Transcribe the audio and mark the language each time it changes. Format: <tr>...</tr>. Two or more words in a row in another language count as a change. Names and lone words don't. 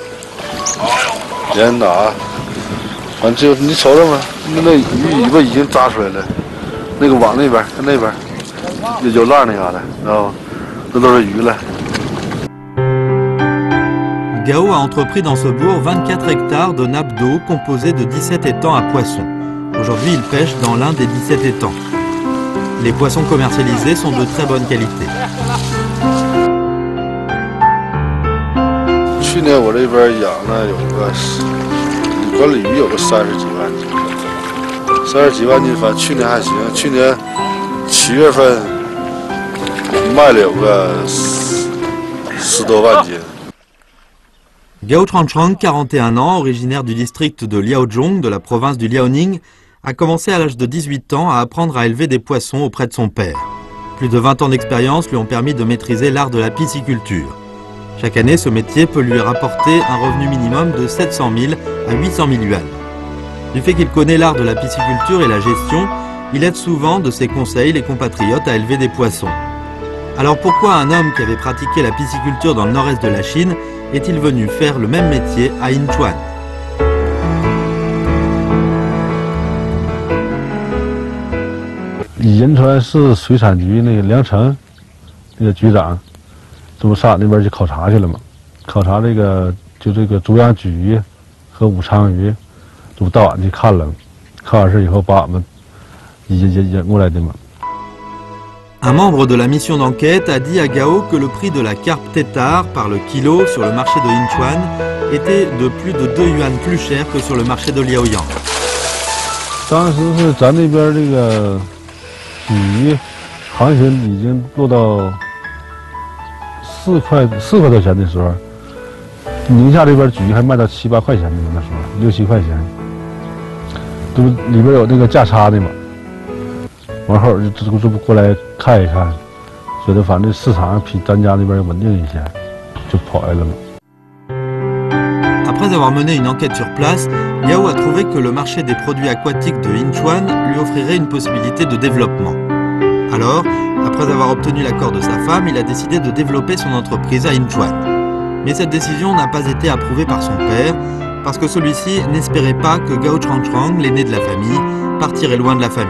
<fr>a entrepris dans ce bourg 24 hectares de nappes d'eau composées de 17 étangs à poissons. Aujourd'hui, il pêche dans l'un des 17 étangs. Les poissons commercialisés sont de très bonne qualité.</fr> <zh>去年我这边养了有个管理鱼有个30几万斤，30几万斤，反正去年还行。去年7月份卖了有个10多万斤。</zh> <fr>Gao Chang Chang, 41 ans, originaire du district de Liaozhong, de la province du Liaoning, a commencé à l'âge de 18 ans à apprendre à élever des poissons auprès de son père. Plus de 20 ans d'expérience lui ont permis de maîtriser l'art de la pisciculture. Chaque année, ce métier peut lui rapporter un revenu minimum de 700 000 à 800 000 yuan. Du fait qu'il connaît l'art de la pisciculture et la gestion, il aide souvent de ses conseils les compatriotes à élever des poissons. Alors pourquoi un homme qui avait pratiqué la pisciculture dans le nord-est de la Chine est-il venu faire le même métier à Yinchuan?</fr> <zh>Yinchuan 市水产局那个梁成那个局长。这不上那边去考察去了吗？考察这个竹养鲫鱼和武昌鱼，这不到晚去看了，看完事以后把我们引过来的嘛。</zh> <fr>Un membre de la mission d'enquête a dit à Gao que le prix de la carpe tétard par le kilo sur le marché de Yinchuan était de plus de 2 yuan plus cher que sur le marché de Liaoyang.</fr> <zh>当时是咱那边这个鲫鱼行情已经落到。 4块多钱的时候，宁夏这边鲫鱼还卖到7、8块钱呢，那时候6、7块钱，这不里边有那个价差的嘛。完后这不过来看一看，觉得反正市场比咱家那边稳定一些，就跑来了嘛。</zh> <fr>Après avoir mené une enquête sur place, Gao a trouvé que le marché des produits aquatiques de Yinchuan lui offrirait une possibilité de développement. Alors, après avoir obtenu l'accord de sa femme, il a décidé de développer son entreprise à Yinchuan. Mais cette décision n'a pas été approuvée par son père, parce que celui-ci n'espérait pas que Gao Chang Chang, l'aîné de la famille, partirait loin de la famille.</fr>